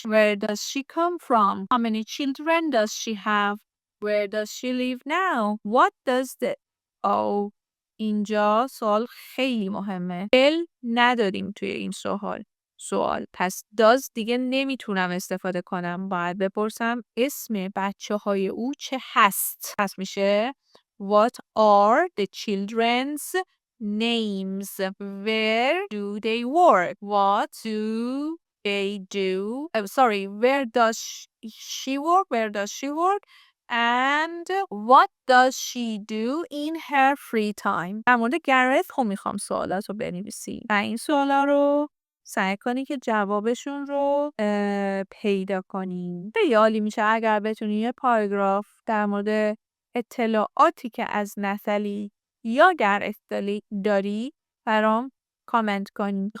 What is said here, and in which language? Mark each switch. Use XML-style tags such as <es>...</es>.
<en>Where does she come from? How many children does she have? Where does she live now? What does the</en> <fa>اینجا سوال خیلی مهمه. فعل نداریم توی این سوال. پس does دیگه نمیتونم استفاده کنم. باید بپرسم اسم بچه های او چه هست. پس میشه</fa> <en>What are the children's names? Where do they work? What do they do? Where does she work? Where does she work? And what does she do in her free time?</en> <fa>در مورد گرت خب میخوام سوالات رو بنویسی و این سوالا رو سعی کنی که جوابشون رو پیدا کنی. خیلی عالی میشه اگر بتونی یه پاراگراف در مورد اطلاعاتی که از نتالی یا گرت داری برام کامنت کنی.</fa>